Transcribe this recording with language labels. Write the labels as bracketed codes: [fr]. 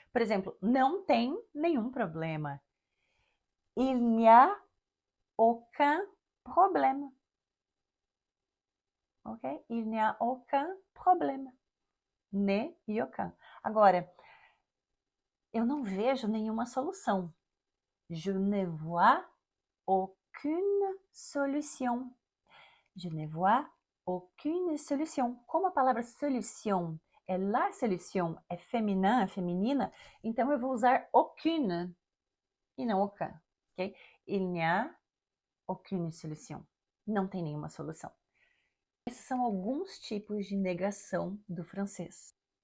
[pt] Por exemplo, não tem nenhum problema. [fr] Il n'y a aucun problème. Ok? Il n'y a aucun problème. Ne e aucun. [pt] Agora, eu não vejo nenhuma solução. [fr] Je ne vois aucune solution. Je ne vois aucune solution. [pt] Como a palavra solution é la solution, é feminina, feminina, então eu vou usar aucune e não aucun. Ok? [fr] Il n'y a aucune solution. [pt] Não tem nenhuma solução. Esses são alguns tipos de negação do francês.